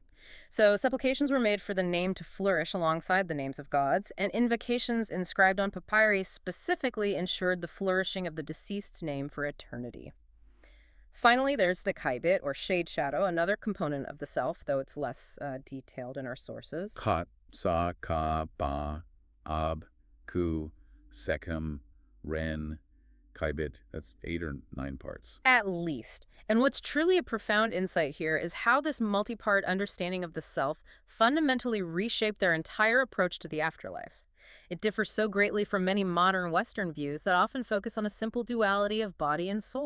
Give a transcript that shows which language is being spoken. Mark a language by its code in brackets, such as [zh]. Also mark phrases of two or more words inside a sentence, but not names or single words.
[en] So supplications were made for the name to flourish alongside the names of gods, and invocations inscribed on papyri specifically ensured the flourishing of the deceased's name for eternity. Finally, there's the kaibit, or shade shadow, another component of the self, though it's less detailed in our sources. Khat, Sa, Ka, Ba, Ab, Ku, Sekhem, Ren, Kaibit. That's 8 or 9 parts. At least. And what's truly a profound insight here is how this multi-part understanding of the self fundamentally reshaped their entire approach to the afterlife. It differs so greatly from many modern Western views that often focus on a simple duality of body and soul.